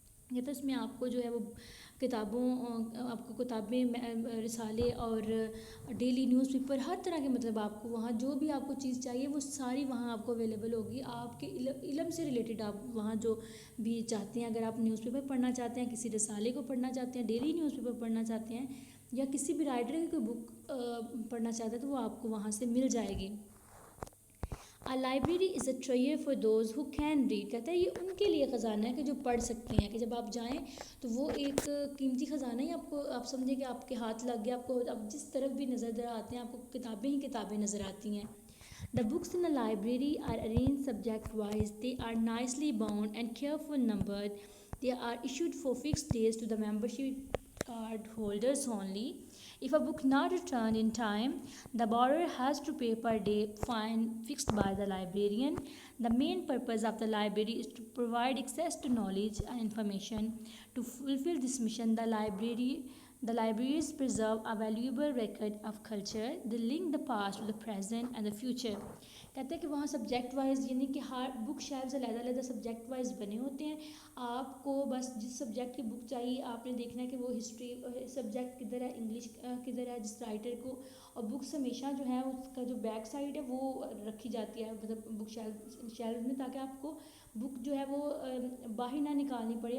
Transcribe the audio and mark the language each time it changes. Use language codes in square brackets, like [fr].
[ur] یہ تو اس میں آپ کو جو ہے وہ آپ کو کتابیں، رسالے اور ڈیلی نیوز پیپر، ہر طرح کے مطلب آپ کو وہاں جو بھی آپ کو چیز چاہیے وہ ساری وہاں آپ کو اویلیبل ہوگی. آپ کے علم سے ریلیٹڈ آپ وہاں جو بھی چاہتے ہیں، اگر آپ نیوز پیپر پڑھنا چاہتے ہیں، کسی رسالے کو پڑھنا چاہتے ہیں، ڈیلی نیوز پیپر پڑھنا چاہتے ہیں یا کسی بھی رائٹر کی کوئی بک پڑھنا چاہتے ہیں تو وہ آپ کو وہاں سے مل جائے گی. [en] A library is a treasure for those who can read. [ur] کہتا ہے یہ ان کے لیے خزانہ ہے کہ جو پڑھ سکتے ہیں، کہ جب آپ جائیں تو وہ ایک قیمتی خزانہ ہی آپ سمجھیں کہ آپ کے ہاتھ لگ گیا، آپ جس طرف بھی نظر آتے ہیں آپ کو کتابیں ہی کتابیں نظر آتی ہیں. [en] The books in a library are arranged subject-wise. They are nicely bound and carefully numbered. They are issued for fixed days to the membership card holders only. If a book not returned in time, the borrower has to pay per day fine fixed by the librarian. The main purpose of the library is to provide access to knowledge and information. To fulfill this mission, the libraries preserve a valuable record of culture. They link the past to the present and the future. [ur] کہتے ہیں کہ وہاں subject wise یعنی کہ ہر بک شیلفز علیحدہ علیحدہ subject wise بنے ہوتے ہیں. آپ کو بس جس سبجیکٹ کی بک چاہیے آپ نے دیکھنا ہے کہ وہ ہسٹری سبجیکٹ کدھر ہے، انگلش کدھر ہے جس رائٹر کو. اور بکس ہمیشہ جو ہے اس کا جو بیک سائڈ ہے وہ رکھی جاتی ہے مطلب بک شیلف میں، تاکہ آپ کو بک جو ہے وہ باہر نہ نکالنی پڑے.